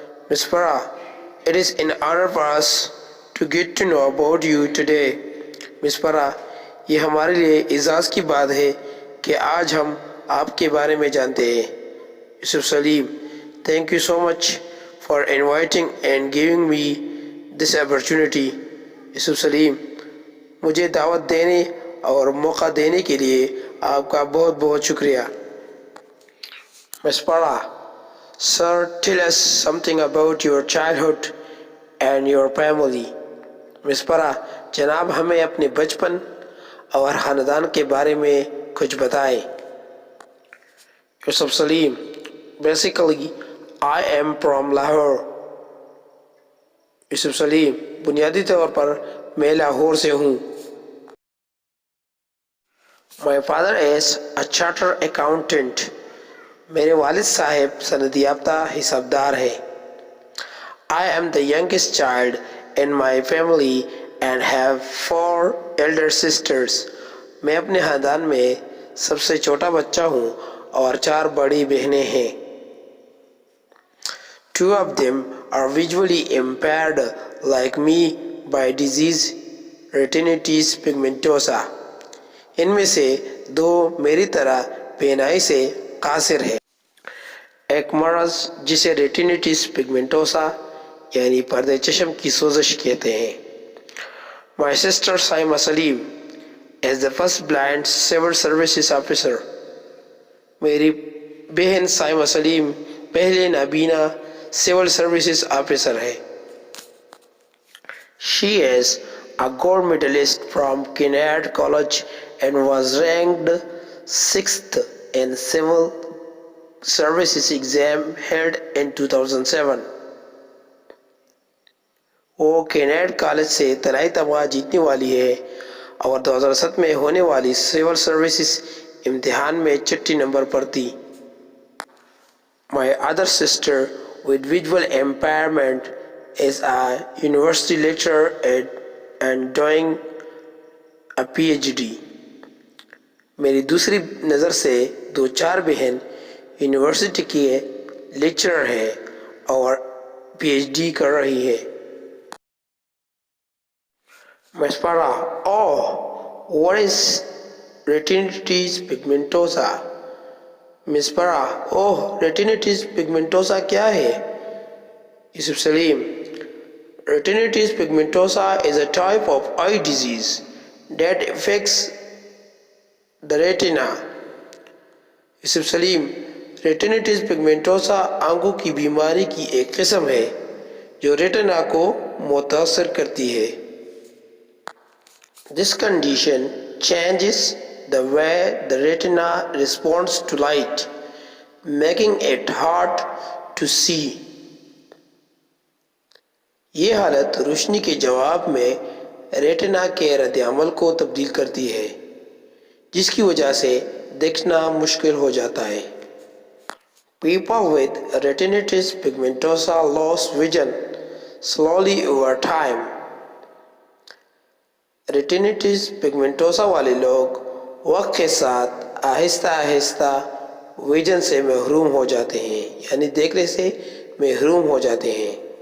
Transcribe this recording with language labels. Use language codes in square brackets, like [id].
[en] Miss Farah, it is an honor for us to get to know about you today. [ur] Miss Farah, یہ ہمارے لیے اعزاز کی بات ہے کہ آج ہم آپ کے بارے میں جانتے ہیں. [en] Yusuf Salim, thank you so much for inviting and giving me this opportunity. [ur] Yusuf Salim, مجھے دعوت دینے اور موقع دینے کے لیے آپ کا بہت بہت شکریہ. [en] Miss Farah, sir, tell us something about your childhood and your family. [ur] Miss Farah, جناب ہمیں اپنے بچپن اور خاندان کے بارے میں کچھ بتائیں. [en] Yusuf Salim, basically I am from Lahore. [ur] Yusuf Salim, بنیادی طور پر میں لاہور سے ہوں. [en] My father is a chartered accountant. [ur] میرے والد صاحب سند یافتہ حسابدار ہیں. [en] I am the youngest child in my family and have 4 elder sisters. [ur] میں اپنے خاندان میں سب سے چھوٹا بچہ ہوں اور 4 بڑی بہنیں ہیں. [en] 2 of them are visually impaired like me by disease retinitis pigmentosa. [ur] ان میں سے 2 میری طرح بینائی سے قاصر ہے. ایک مرض جسے ریٹینیٹس پگمنٹوسا یعنی پردے چشم کی سوزش کہتے ہیں. [en] My sister Saima Salim is the first blind civil services officer. [ur] میری بہن سائمہ سلیم پہلے نابینا سول سروسز آفیسر ہے. [en] She is a gold medalist from Kinnaird College and was ranked 6th in civil services exam held in 2007. [ur] وہ Kinnaird college سے طلائی تمغہ جیتنے والی ہے اور 2007 میں ہونے والی سول سروسز امتحان میں 6 نمبر پر تھی. [en] My other sister with visual impairment is a university lecturer and doing a PhD. [ur] میری دوسری نظر سے 2 بہن یونیورسٹی کی لیکچرر ہے اور پی ایچ ڈی کر رہی ہے. [en] Miss Farah, oh, what is retinitis pigmentosa? Miss Farah, oh, retinitis pigmentosa [ur] کیا ہے؟ [en] Yusuf Salim, retinitis pigmentosa is a type of eye disease that affects the retina. [ur] Yusuf Salim, retinitis pigmentosa آنکھوں کی بیماری کی ایک قسم ہے جو ریٹنا کو متاثر کرتی ہے. [en] This condition changes the way the retina responds to light, making it hard to see. [ur] یہ حالت روشنی کے جواب میں ریٹنا کے رد عمل کو تبدیل کرتی ہے جس کی وجہ سے دیکھنا مشکل ہو جاتا ہے. [en] People with retinitis pigmentosa lose vision slowly over time. [ur] ریٹینیٹس پگمنٹوسا والے لوگ وقت کے ساتھ آہستہ آہستہ ویژن سے محروم ہو جاتے ہیں یعنی دیکھنے سے محروم ہو جاتے ہیں.